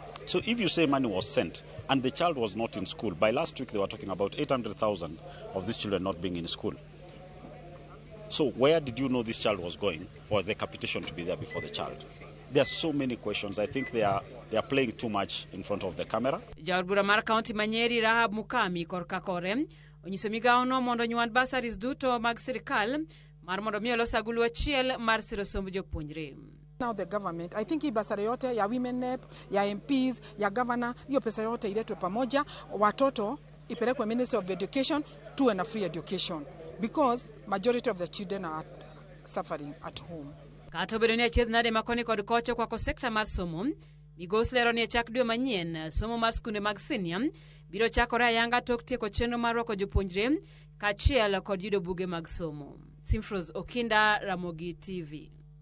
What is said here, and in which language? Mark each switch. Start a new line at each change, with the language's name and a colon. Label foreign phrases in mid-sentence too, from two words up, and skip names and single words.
English: So if you say money was sent and the child was not in school, by last week they were talking about 800,000 of these children not being in school. So where did you know this child was going for the capitation to be there before the child? There are so many questions. I think they are playing too much in front of the camera.
Luo (Kenya and Tanzania): Jood bura mar kaunti Manyeri Rahab Mukami korka kore onyiso migawo no mondo nyuand basaris duto mag sirikal mar mondo mi olos agulu achiel mar siro somb jopuonjre.
English: Now the government, I think
Swahili: basari yote ya
English: women rep,
Swahili: ya MPs, ya governor, hiyo pesa yote iletwe pamoja, watoto ipelekwe
English: Ministry of Education,
Swahili: tuwe na
English: free education because majority of the children are suffering at home.
Luo (Kenya and Tanzania): Kato bedo ni achiedh nade makoni kod kocho kwa sekta mar somo, migos lero ni chak dwe manyien somo mar skunde mag senior biro chakore ayanga tok tieko chenro mar rwako jopuonjre kaachiel kod yudo buge mag somo. Simfros Okinda, Ramogi TV.